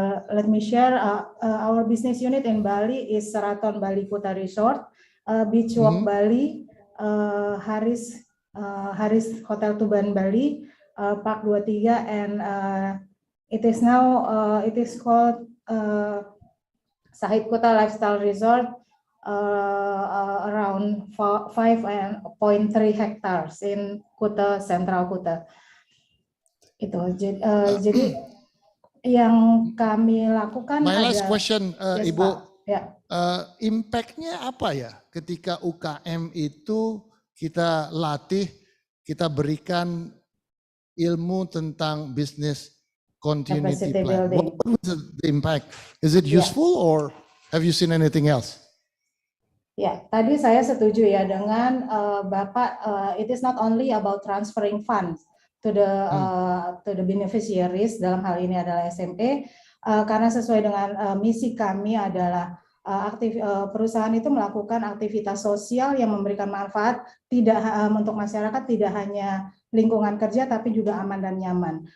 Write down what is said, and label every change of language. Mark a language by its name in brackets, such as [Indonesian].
[English] Let me share our business unit in Bali is Sheraton Bali Kuta Resort, Beach Walk Bali, Haris Hotel Tuban Bali, Park 23, and it is now it is called Sahid Kuta Lifestyle Resort, around 5.3 hectares in Kuta, Central Kuta. [Indonesian] Itu jadi yang kami lakukan. [English] My last question, yes, [Indonesian] Ibu, impact-nya apa ya ketika UKM itu kita latih, kita berikan ilmu tentang business continuity plan. [English] What was the impact? Is it useful or have you seen anything else? [Indonesian] Ya, tadi saya setuju ya dengan Bapak. [English] It is not only about transferring funds to the beneficiaries, [Indonesian] dalam hal ini adalah SME, karena sesuai dengan misi kami adalah perusahaan itu melakukan aktivitas sosial yang memberikan manfaat tidak untuk masyarakat, tidak hanya lingkungan kerja tapi juga aman dan nyaman.